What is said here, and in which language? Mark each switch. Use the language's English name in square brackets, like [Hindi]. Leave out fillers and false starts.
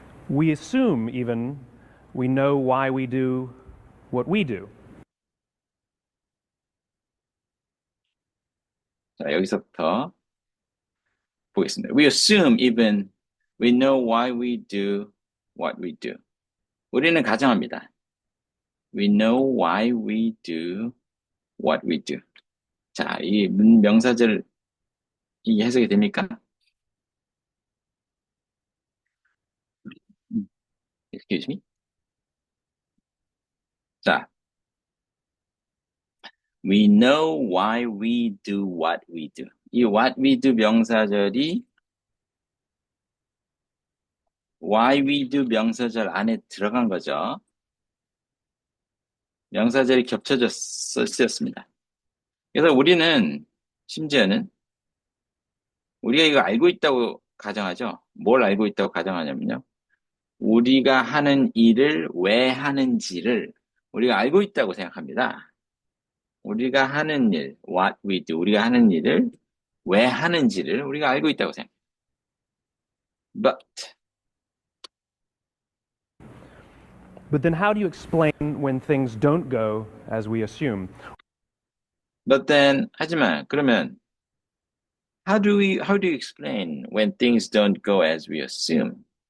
[English] we assume even we know why we do what we do. [Korean] 자, 여기서부터 보겠습니다. [English] We assume even we know why we do what we do. [Korean] 우리는 가정합니다. [English] We know why we do what we do. [Korean] 자, 이 명사절 이 해석이 됩니까? [English] Excuse me. 자, we know why we do what we do. [Korean] 이 [English] what we do [Korean] 명사절이 [English] why we do [Korean] 명사절 안에 들어간 거죠. 명사절이 겹쳐져 쓰였습니다. 그래서 우리는 심지어는 우리가 이거 알고 있다고 가정하죠. 뭘 알고 있다고 가정하냐면요. 우리가 하는 일을 왜 하는지를 우리가 알고 있다고 생각합니다. 우리가 하는 일, [English] what we do, [Korean] 우리가 하는 일을 왜 하는지를 우리가 알고 있다고 생각합니다. [English] But then how do you explain when things don't go as we assume? But then, [Korean] 하지만, 그러면, [English] how do you explain when things don't go as we assume?